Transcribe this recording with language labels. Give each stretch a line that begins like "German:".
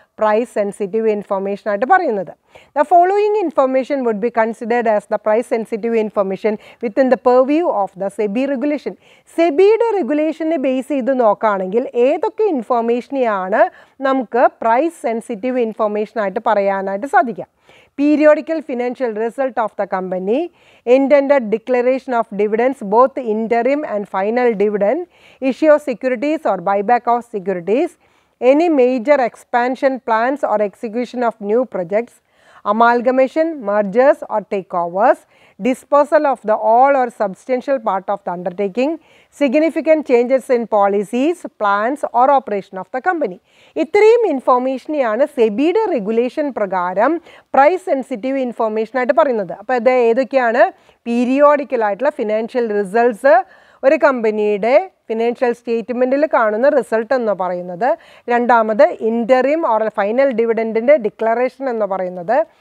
Malayalam: Price sensitive ഇൻഫോർമേഷനായിട്ട് പറയുന്നത്.
English: The following information would be considered as the price sensitive information within the purview of the SEBI regulation.
Malayalam: സെബിയുടെ റെഗുലേഷനെ base ചെയ്ത് നോക്കുകയാണെങ്കിൽ ഏതൊക്കെ ഇൻഫോർമേഷനെയാണ് നമുക്ക് price sensitive ഇൻഫോർമേഷനായിട്ട് പറയാനായിട്ട് സാധിക്കുക?
English: Periodical financial result of the company, intended declaration of dividends, both interim and final dividend, issue of securities or buyback of securities, any major expansion plans or execution of new projects, amalgamation, mergers or takeovers, disposal of the all or substantial part of the undertaking, significant changes in policies, plans or operation of the company.
Malayalam: ഇത്രയും ഇൻഫോർമേഷനെയാണ് സെബിയുടെ regulation പ്രകാരം price sensitive information ആയിട്ട് പറയുന്നത്. അപ്പോൾ ഇത് ഏതൊക്കെയാണ്? പീരിയോഡിക്കലായിട്ടുള്ള financial results, ഒരു കമ്പനിയുടെ financial സ്റ്റേറ്റ്മെൻറ്റിൽ കാണുന്ന റിസൾട്ട് എന്ന് പറയുന്നത്. രണ്ടാമത് ഇൻ്ററിം ഓർ ഫൈനൽ ഡിവിഡൻറ്റിൻ്റെ ഡിക്ലറേഷൻ എന്ന് പറയുന്നത്.